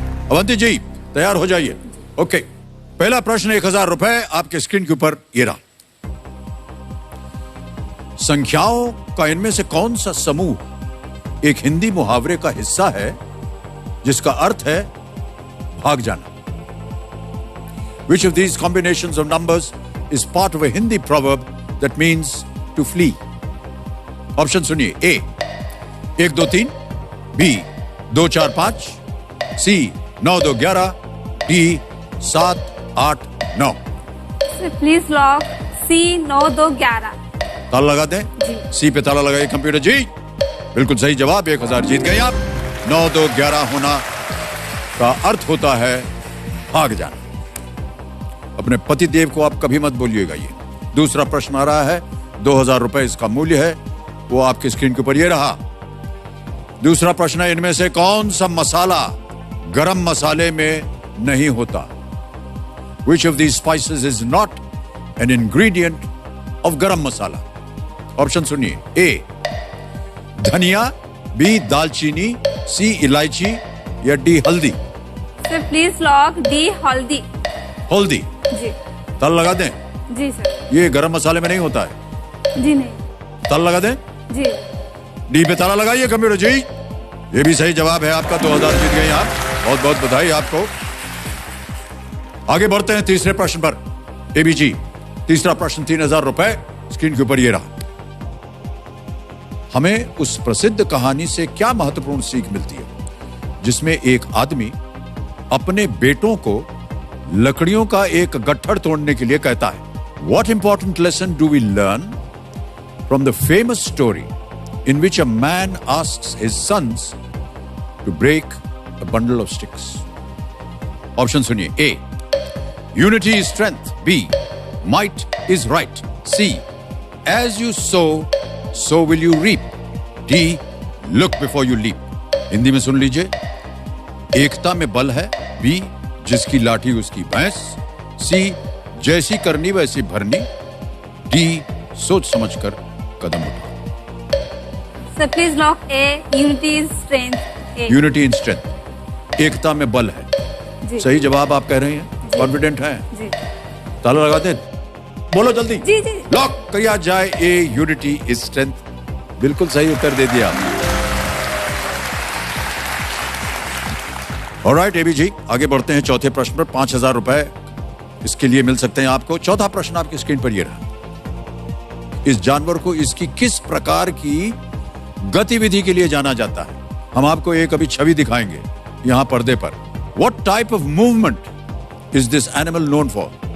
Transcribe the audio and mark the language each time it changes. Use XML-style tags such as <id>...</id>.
<hi>अवंती जी तैयार हो जाइए। ओके, पहला प्रश्न 1000 रुपए आपके स्क्रीन के ऊपर ये रहा। संख्याओं का इनमें से कौन सा समूह एक हिंदी मुहावरे का हिस्सा है जिसका अर्थ है भाग जाना?</hi> <en>Which of these combinations of numbers is part of a Hindi proverb that means to flee?</en> <hi>Option सुनिए. A 1 2 3, B 2 4 5, C 9 2 11, D 7 8 9. Please lock C 9 2 11. ताला लगा दें. सी पे ताला लगाइए कंप्यूटर जी. बिल्कुल सही जवाब. 1000 जीत गए आप. 9 2 11 होना का अर्थ होता है भाग जाना. अपने पति देव को आप कभी मत बोलिएगा. ये दूसरा प्रश्न आ रहा है. 2000 रुपए इसका मूल्य है. वो आपकी स्क्रीन के ऊपर ये रहा. दूसरा प्रश्न है, इनमें से कौन सा मसाला गरम मसाले में नहीं होता?</hi> <en>Which of these spices is not an ingredient of garam masala?</en> <hi>ऑप्शन सुनिए. A धनिया, B दालचीनी, C इलायची या D हल्दी? सर प्लीज लॉक D हल्दी. हल्दी. जी. तल लगा दें. जी सर. ये गरम मसाले में नहीं होता है. जी नहीं. तल लगा दें. जी. डी पे ताला लगाइए कंप्यूटर जी. ये भी सही जवाब है आपका. 2000 जीत गए आप. बहुत बहुत बधाई आपको. आगे बढ़ते हैं तीसरे प्रश्न पर. एबीजी तीसरा प्रश्न 3000 रुपए स्क्रीन के ऊपर ये रहा. हमें उस प्रसिद्ध कहानी से क्या महत्वपूर्ण सीख मिलती है जिसमें एक आदमी अपने बेटों को लकड़ियों का एक गट्ठर तोड़ने के लिए कहता है?</hi> <en>What important lesson do we learn from the famous story in which a man asks his sons to break a bundle of sticks?</en> <hi>Option सुनिए.</hi> <en>A unity is strength, B might is right, C as you sow so will you reap, D look before you leap.</en> <hi>Hindi में सुन लीजिए. एकता में बल है, B जिसकी लाठी उसकी भैंस, C जैसी करनी वैसी भरनी, D सोच समझकर कदम उठाओ. Sir please lock A</hi> <en>Unity is strength. Unity in strength.</en> <hi>एकता में बल है. जी. सही जवाब आप कह रहे हैं. कॉन्फिडेंट हैं. जी. ताला लगा दें. बोलो जल्दी. जी जी. लॉक किया जाए.</hi> <en>A unity is strength.</en> <hi>बिल्कुल सही उत्तर दे दिया. ऑलराइट एबी जी, आगे बढ़ते हैं चौथे प्रश्न पर. 5000 रुपए इसके लिए मिल सकते हैं आपको. चौथा प्रश्न आपकी स्क्रीन पर ये रहा. इस जानवर को इसकी किस प्रकार की गतिविधि के लिए जाना जाता है? हम आपको एक अभी छवि दिखाएंगे यहां पर्दे पर.</hi> <en>What type of movement is this animal known for?</en>